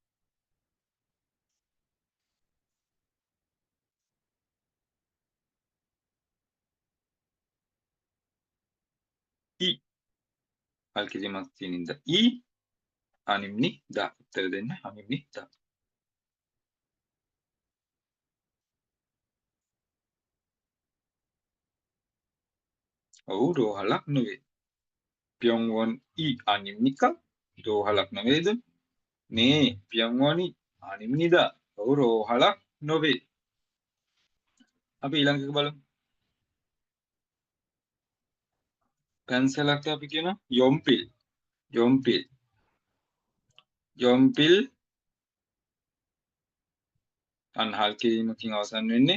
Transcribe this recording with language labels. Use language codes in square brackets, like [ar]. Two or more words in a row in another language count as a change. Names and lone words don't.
[si] 이 හල් කිරීමක් තියෙන ඉඳ 이 අනිම්නිදා උත්තර දෙන්න අනිම්නිදා. ඔව් රෝහලක් නෙවෙයි. [ko] 병원 이 아닙니까? [si] රෝහලක් නෙවෙයිද? [ko] 네, 병원이 아닙니다. [si] ඔව් රෝහලක් නොවේ. අපි ඊළඟ එක බලමු. පැන්සලක් අපි කියනවා යොම්පිල්. යොම්පිල්. යොම්පිල් අන්න හල් කිරීමකින් අවසන් වෙන්නේ.